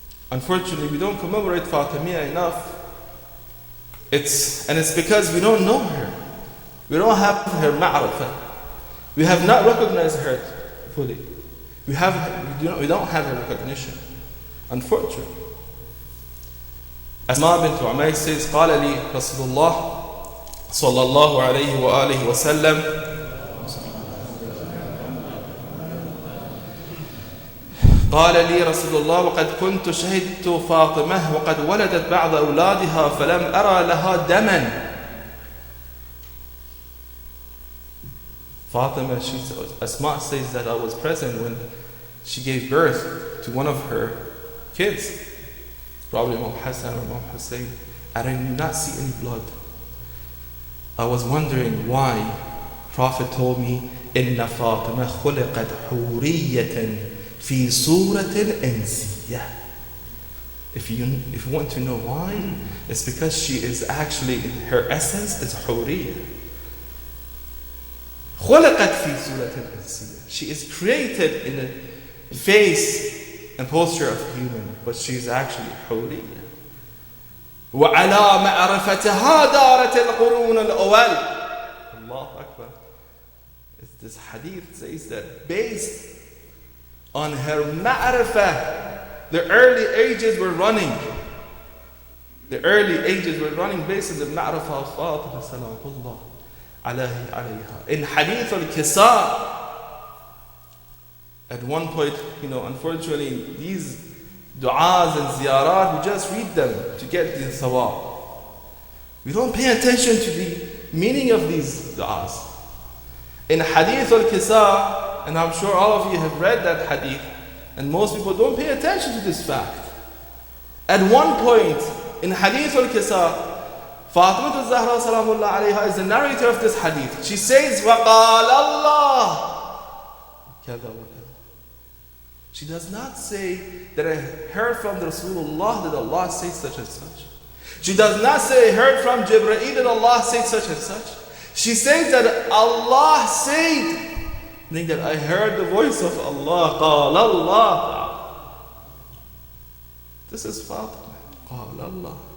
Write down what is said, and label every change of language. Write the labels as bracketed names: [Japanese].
[English] Unfortunately, we don't commemorate Fatimiyya enough. It's because we don't know her. We don't have her ma'rifah. We have not recognized her fully. We don't have her recognition. Unfortunately. Asma bint Umayr says, [Arabic] قال لي رسول الله صلى الله عليه وآله وسلم قال لي رسول الله وقد كنت شهدت فاطمة وقد ولدت بعض أولادها فلم أرى لها دما. [English] Fatima, Asma says that I was present when she gave birth to one of her kids, probably Imam Hassan or Imam Hussein, and I did not see any blood. I was wondering why. Prophet told me, [Arabic] إن فاطمة خلقت حورية في صورة إنسية. [English] If you want to know why, it's because she is actually, her essence is حورية. [Arabic] خلقت في صورة إنسية. [English] She is created in a face and posture of human, but she is actually حورية. [Arabic] وعلى معرفتها دارت القرون الأول. الله أكبر. [English] This hadith says that based on her ma'rifah, the early ages were running. The early ages were running based on the ma'rifah of Fatima salamullah alayha. In hadith al-Kisa, at one point, unfortunately, these du'as and ziyarat, we just read them to get the thawab. We don't pay attention to the meaning of these du'as. In hadith al-Kisa, and I'm sure all of you have read that hadith, and most people don't pay attention to this fact. At one point, in hadith al-Kisa, Fatima al-Zahra salamullah alayha is the narrator of this hadith. She says, [Arabic] وَقَالَ اللَّهِ كَذَا وَكَذَا. [English] She does not say that I heard from the Rasulullah that Allah said such and such. She does not say I heard from Jibreel that Allah said such and such. She says that Allah said, meaning that I heard the voice of Allah. [Arabic] قال [English] Allah. This is Fatima. قال Allah.